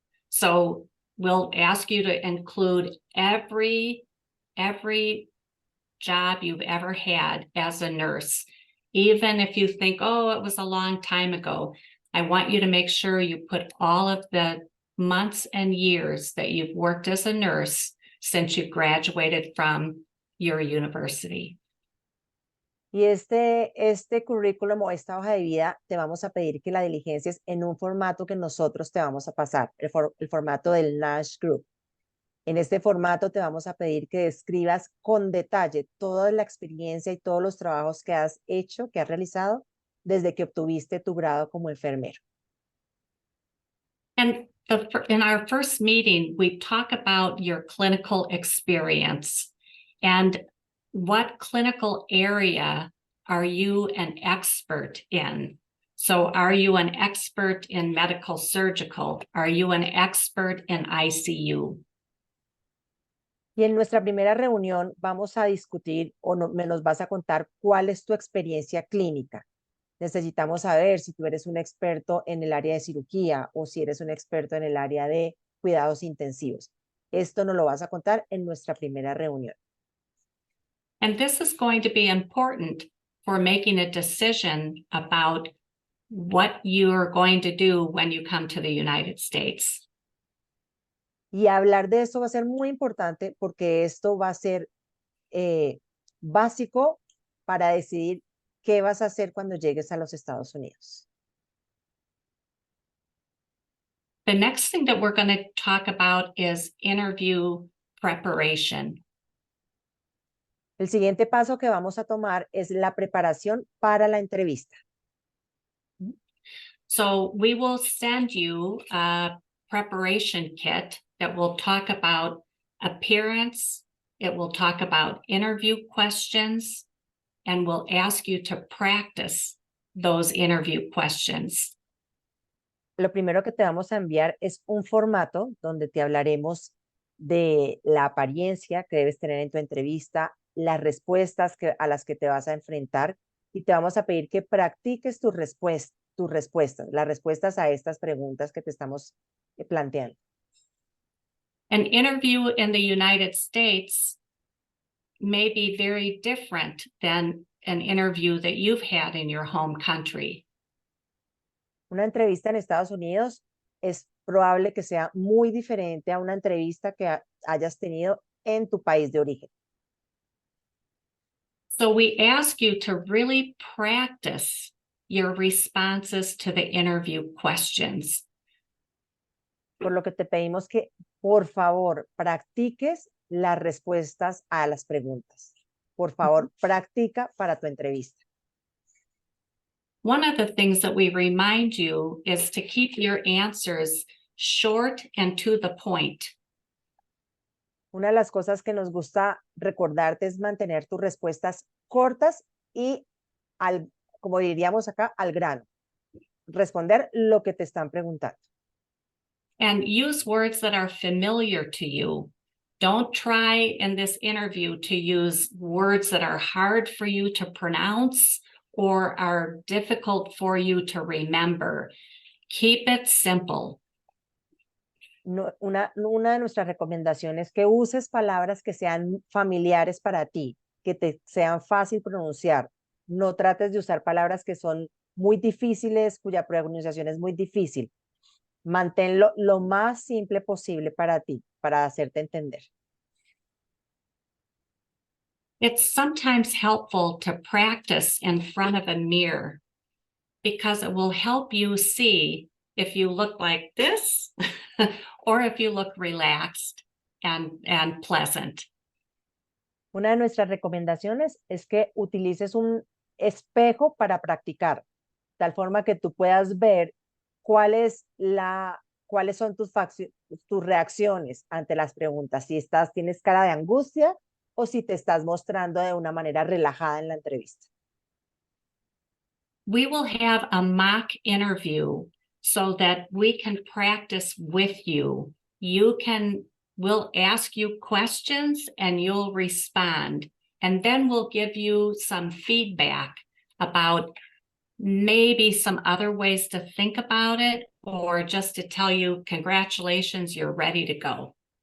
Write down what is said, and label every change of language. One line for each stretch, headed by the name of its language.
English: So we'll ask you to include every job you've ever had as a nurse. Even if you think, oh, it was a long time ago, I want you to make sure you put all of the months and years that you've worked as a nurse since you graduated from your university.
Spanish: Y este currículum o esta hoja de vida te vamos a pedir que la diligencias en un formato que nosotros te vamos a pasar, el formato del NASH Group. En este formato te vamos a pedir que describas con detalle toda la experiencia y todos los trabajos que has hecho, que has realizado desde que obtuviste tu grado como enfermero.
English: And in our first meeting, we talk about your clinical experience and what clinical area are you an expert in? So are you an expert in medical surgical? Are you an expert in ICU?
Spanish: Y en nuestra primera reunión vamos a discutir me nos vas a contar cuál es tu experiencia clínica. Necesitamos saber si tú eres un experto en el área de cirugía o si eres un experto en el área de cuidados intensivos. Esto nos lo vas a contar en nuestra primera reunión.
English: And this is going to be important for making a decision about what you're going to do when you come to the United States.
Spanish: Y hablar de esto va a ser muy importante porque esto va a ser básico para decidir qué vas a hacer cuando llegues a los Estados Unidos.
English: The next thing that we're going to talk about is interview preparation.
Spanish: El siguiente paso que vamos a tomar es la preparación para la entrevista.
English: So we will send you a preparation kit that will talk about appearance. It will talk about interview questions, and we'll ask you to practice those interview questions.
Spanish: Lo primero que te vamos a enviar es un formato donde te hablaremos de la apariencia que debes tener en tu entrevista, las respuestas a las que te vas a enfrentar y te vamos a pedir que practiques tus respuestas, las respuestas a estas preguntas que te estamos planteando.
English: An interview in the United States may be very different than an interview that you've had in your home country.
Spanish: Una entrevista en Estados Unidos es probable que sea muy diferente a una entrevista que hayas tenido en tu país de origen.
English: So we ask you to really practice your responses to the interview questions.
Spanish: Por lo que te pedimos que, por favor, practiques las respuestas a las preguntas. Por favor, practica para tu entrevista.
English: One of the things that we remind you is to keep your answers short and to the point.
Spanish: Una de las cosas que nos gusta recordarte es mantener tus respuestas cortas y, como diríamos acá, al grano. Responder lo que te están preguntando.
English: And use words that are familiar to you. Don't try in this interview to use words that are hard for you to pronounce or are difficult for you to remember. Keep it simple.
Spanish: Una de nuestras recomendaciones es que uses palabras que sean familiares para ti, que te sean fácil pronunciar. No trates de usar palabras que son muy difíciles, cuya pronunciación es muy difícil. Manténlo lo más simple posible para ti, para hacerte entender.
English: It's sometimes helpful to practice in front of a mirror because it will help you see if you look like this or if you look relaxed and pleasant.
Spanish: Una de nuestras recomendaciones es que utilices un espejo para practicar, de tal forma que tú puedas ver cuáles son tus reacciones ante las preguntas, si tienes cara de angustia o si te estás mostrando de una manera relajada en la entrevista.
English: We will have a mock interview so that we can practice with you. We'll ask you questions and you'll respond. And then we'll give you some feedback about maybe some other ways to think about it, or just to tell you, congratulations, you're ready to go.